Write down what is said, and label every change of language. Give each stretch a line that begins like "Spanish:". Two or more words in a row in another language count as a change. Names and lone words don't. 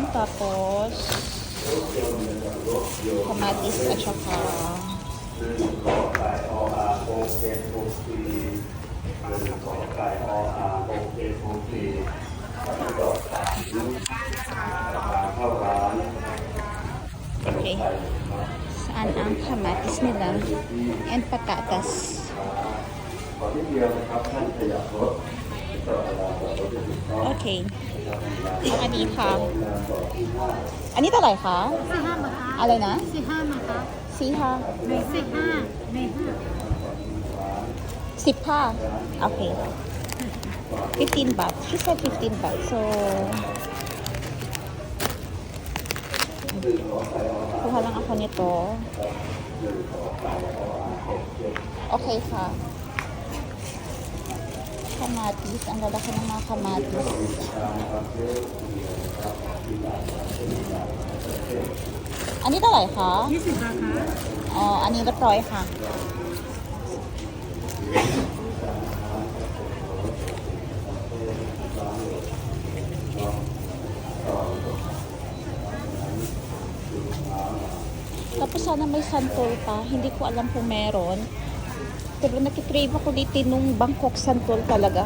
Filipino: Tapos kamatis at saka okay. Saan ang kamatis nila? And patatas. Okay.
Thai: อันนี้ค่ะ อันนี้เท่าไหร่คะ 45 บาท อะไรนะ 45มาครับ สี่ค่ะ ใน45ใน 10 ค่ะ โอเค 15 baht.
English: She said 15 baht. So,
Filipino: kuha lang ako nito. Okay ka. Kamatis. Ang lalaki ng mga kamatis. Ano ito ay ka?
Thai: 20 บาทครับ อ๋อ อันนี้เรียบร้อยค่ะ
Filipino: Tapos sana may santol pa. Hindi ko alam kung meron. Pero nakikrave ako dito nung Bangkok santol talaga.